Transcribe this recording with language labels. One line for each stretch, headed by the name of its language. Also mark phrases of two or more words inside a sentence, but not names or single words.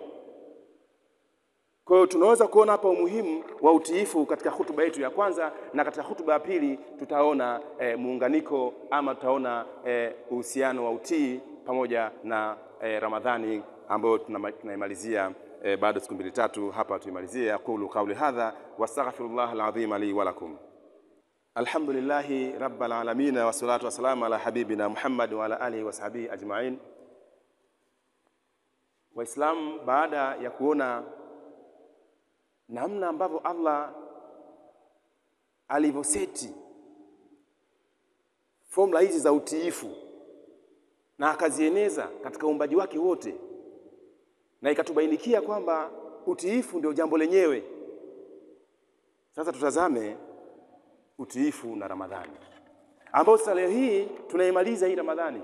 Swahili: Kwa hiyo tunaweza kuona hapa umuhimu wa utiifu katika hutuba yetu ya kwanza, na katika hutuba ya pili tutaona muunganiko ama tutaona uhusiano wa utii pamoja na Ramadhani ambayo tunaimalizia baada siku 2-3 hapa tuimalizie.
Arabic: أقول قولي هذا وأستغفر الله العظيم لي ولكم. الحمد لله رب العالمين والصلاة والسلام على حبيبنا محمد وعلى آله وصحبه أجمعين.
Swahili: Waislamu, baada ya kuona namna ambavyo Allah alivyoseti formula hizi za utiifu na akazieneza katika uumbaji wake wote, na ikatubainikia kwamba utiifu ndio jambo lenyewe, sasa tutazame utiifu na Ramadhani, ambao sasa leo hii tunaimaliza hii Ramadhani.